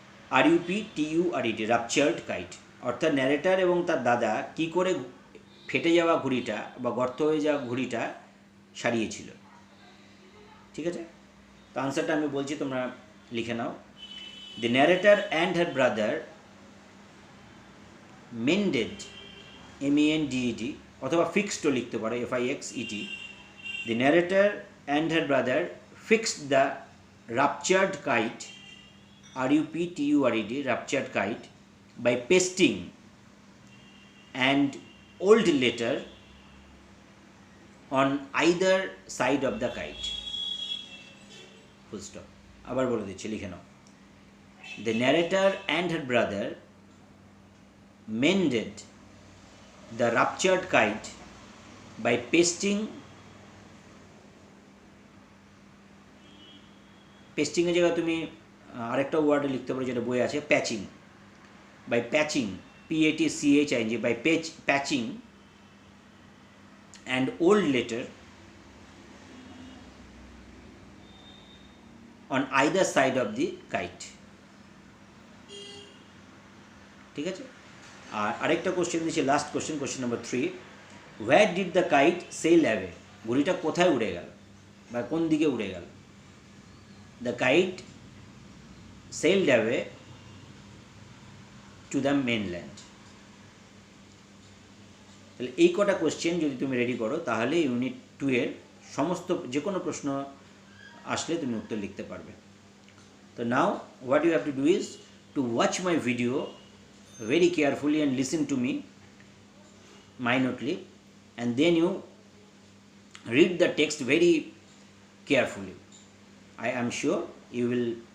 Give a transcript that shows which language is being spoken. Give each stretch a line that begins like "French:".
Bangla: RUPTURED, ruptured kite. অর্থাৎ narrator এবং তার দাদা কি করে ফেটে যাওয়া ঘুড়িটা বা গর্ত হয়ে যাওয়া ঘুড়িটা সারিয়েছিল। ঠিক আছে, তো আনসারটা আমি বলছি, তোমরা লিখে নাও।
English: The narrator and her brother mended, MENDED, অথবা ফিক্সডও লিখতে পারো, FIXED। The narrator and her brother fixed the ruptured kite, RUPTURED, ruptured kite, by pasting and old letter on either side of the kite. Full stop.
Bangla: আবার বলে দিচ্ছি, লিখে নাও।
English: The narrator and her brother mended the ruptured kite by pasting
Bangla: এর জায়গায় তুমি আরেকটা word লিখতে পারো যেটা বই আছে, patching.
English: by patching, PATCHING, by patching and old letter on either side of the kite.
Bangla: ঠিক আছে, আর আরেকটা কোশ্চেন দিয়েছে, last question, question number 3,
English: Where did the kite sail away.
Bangla: ঘুড়িটা কোথায় উড়ে গেল বা কোন দিকে উড়ে গেল?
English: The kite sailed away to the mainland.
Bangla: তাহলে এই কটা কোশ্চেন যদি তুমি রেডি করো, তাহলে ইউনিট 2 এর সমস্ত যে কোনো প্রশ্ন আসলে তুমি উত্তর লিখতে পারবে।
English: তো now what you have to do is to watch my video very carefully and listen to me minutely, and then you read the text very carefully. I am sure you will